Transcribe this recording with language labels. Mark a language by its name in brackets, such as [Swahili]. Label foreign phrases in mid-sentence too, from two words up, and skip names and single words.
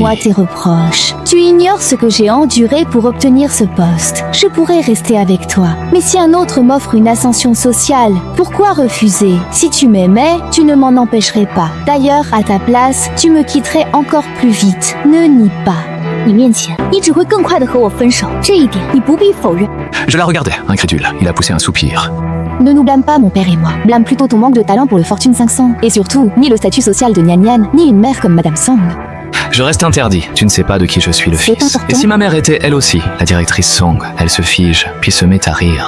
[French] Parle-moi tes reproches. Tu ignores ce que j'ai enduré pour obtenir ce poste. Je pourrais rester avec toi. Mais si un autre m'offre une ascension sociale, pourquoi refuser? Si tu m'aimais, tu ne m'en empêcherais pas. D'ailleurs, à ta place, tu me quitterais encore plus vite. Ne nie pas. [Chinese] 你面前，你只会更快的和我分手，这一点你不必否认。 [French] Je la regardais, incrédule. Il a poussé un soupir. Ne nous blâme pas, mon père et moi. Blâme plutôt ton manque de talent pour le Fortune 500. Et surtout, ni le statut social de Nian, ni une mère comme Madame Song. Je reste interdit. Tu ne sais pas de qui je suis le C'est fils. important. Et si ma mère était elle aussi, la directrice Song, elle se fige, puis se met à rire.